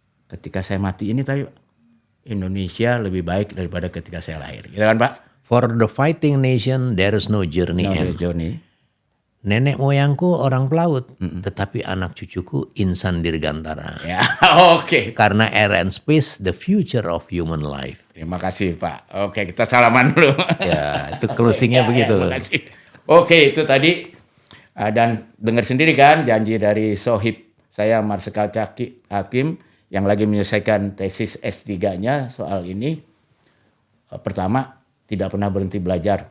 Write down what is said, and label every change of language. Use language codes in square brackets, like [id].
[id] Ketika saya mati ini tadi Indonesia lebih baik daripada ketika saya lahir. Gitu kan Pak? [en] For the fighting nation there is no journey end. [id] Nenek moyangku orang pelaut, tetapi anak cucuku insan dirgantara. Oke. Karena [en] air and space the future of human life. [id] Terima kasih Pak. Oke, kita salaman dulu. Ya, itu closingnya begitu. Terima kasih. Oke, itu tadi. Dan dengar sendiri kan janji dari sohib saya Marsikal Capi Hakim yang lagi menyelesaikan tesis S3-nya soal ini. Pertama, tidak pernah berhenti belajar.